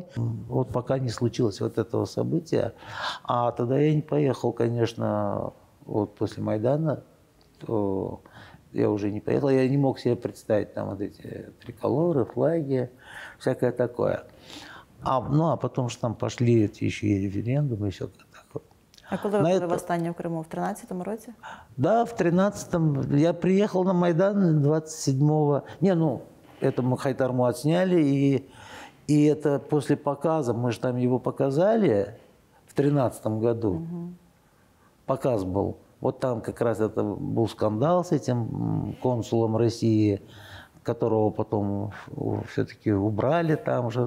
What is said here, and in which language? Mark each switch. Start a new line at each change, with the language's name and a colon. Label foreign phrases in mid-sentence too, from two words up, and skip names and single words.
Russian: Вот пока не случилось вот этого события. А тогда я не поехал, конечно, вот после Майдана, то я уже не поехал, я не мог себе представить там вот эти триколоры, флаги, всякое такое. А потом же там пошли эти еще и референдумы, и все такое.
Ukrainian: А коли ви були востаннє в Криму? В 13-му році?
Russian: Да, в 13-м. Я приехал на Майдан 27-го. Это мы Хайтарму отсняли, и это после показа, мы же там его показали в 13-м году. Угу. Показ был. Вот там как раз это был скандал с этим консулом России, которого потом все-таки убрали там же.